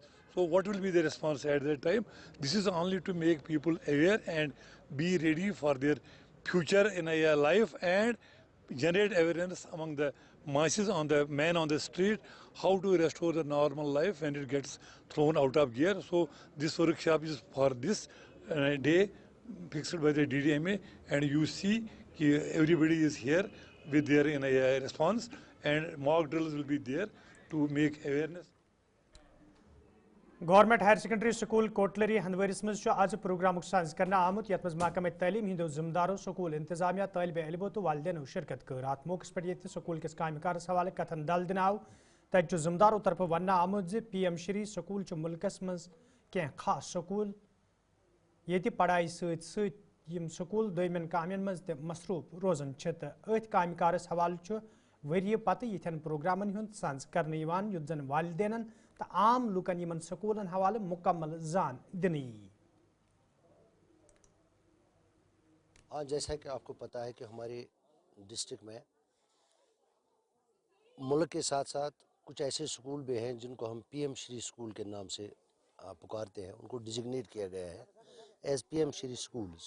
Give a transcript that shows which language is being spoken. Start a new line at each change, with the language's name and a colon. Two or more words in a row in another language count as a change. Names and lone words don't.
English: So what will be the response at that time? This is only to make people aware and be ready for their future in a life and generate awareness among the masses, on the man on the street, how to restore the normal life when it gets thrown out of gear. So this workshop is for this day fixed by the DDMA, and you see everybody is here with their in a response, and mock drills will be there to make awareness.
Kashmiri: गवर्नमेंट हायर सेकेंडरी स्कूल कोटलरी हंदवरिस मज आज प्रोग्राम सांझ करने आमुत यथ मज महकमा तलीम हिंदो जिम्मेदारों स्कूल इंतजामिया तलब इलमो तो वालदेनो शिरकत कर अत मौके पे स्कूल किस कामकारस हवाले कथन दल दिन आव तत जिम्मेदारों तरफ वन आमुत PM श्री स्कूल मुल्कस मज कह खास स्कूल ये पढ़ाई सम स्कूल दमन कामन मज मसरूफ रोजान अथ कामकारस हवाले वरी पत यन प्रोग्रामन हुंद सांझ करने युत जन वालदेन तो आम लुकन यमन स्कूलन हवाले मुकम्मल जान दिनी।
Hindi: हाँ, जैसा कि आपको पता है कि हमारे डिस्ट्रिक्ट में मुल्क के साथ साथ कुछ ऐसे स्कूल भी हैं जिनको हम PM श्री स्कूल के नाम से पुकारते हैं, उनको डिजिग्नेट किया गया है एज PM श्री स्कूल्स।